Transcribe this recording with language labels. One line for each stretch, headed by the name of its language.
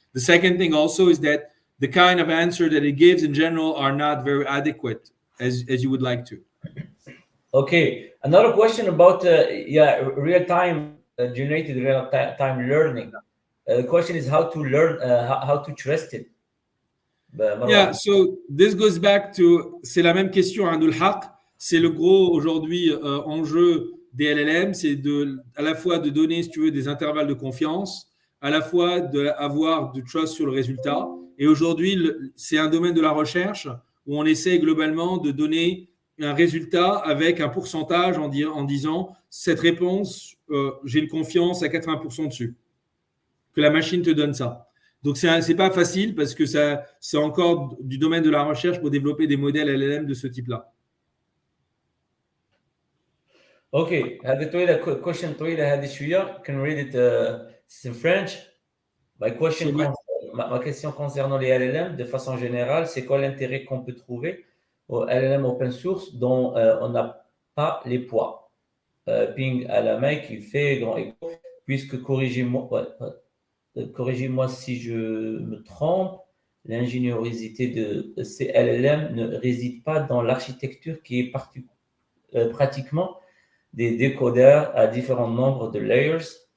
English: The second thing also is that the kind of answer that it gives in general are not very adequate as you would like to. Okay, another question about real-time generated real-time learning. The question is how to learn, how to trust it. Yeah, so this goes back to,
French: c'est la même question,
English: Abdul Haq.
French: C'est le gros aujourd'hui enjeu des LLM, c'est à la fois de donner, si tu veux, des intervalles de confiance, à la fois d'avoir du trust sur le résultat. Et aujourd'hui, c'est un domaine de la recherche où on essaie globalement de donner un résultat avec un pourcentage en disant cette réponse, j'ai une confiance à 80% dessus. Que la machine te donne ça. Donc, c'est pas facile parce que c'est encore du domaine de la recherche pour développer des modèles LLM de ce type-là.
Arabic: Okay, هذه طويلة question طويلة هذه شوية.
English: Can read it in French.
French: Ma question concernant les LLM de façon générale, c'est quoi l'intérêt qu'on peut trouver aux LLM open source dont on n'a pas les poids? Ping à la main qui fait grand écho, puisque corrigez-moi si je me trompe, l'ingéniosité de ces LLM ne réside pas dans l'architecture qui est pratiquement des décodeurs à différents nombres de layers